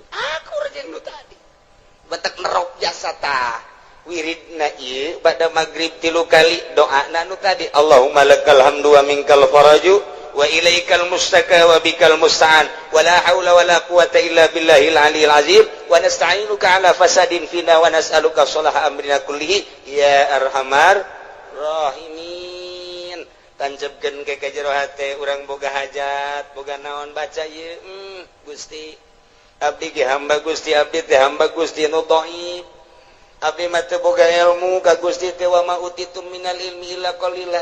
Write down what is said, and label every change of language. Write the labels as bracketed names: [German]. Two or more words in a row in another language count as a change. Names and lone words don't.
[Sundanese] Akur jeung nu tadi. Batak nerok jasa tah. Wiridna ieu bada magrib 3 kali doana nu tadi. [Arabic] اللهم لك الحمد ومنك الفرج وإليك المشتكى وبك المستعان. ولا حول ولا قوة إلا بالله العلي العظيم. ونستعينك على فساد فينا ونسألك صلاح أمرنا كله يا أرحم الراحمين. [Sundanese] Tancapkeun ke jero hate urang boga hajat, boga naon baca ieu. Gusti abdi ge hamba Gusti, abdi teh hamba Gusti nu dhaif. Abdi mah teu boga ilmu ka Gusti teh [Arabic] وما أوتيتم من العلم إلا قليلا.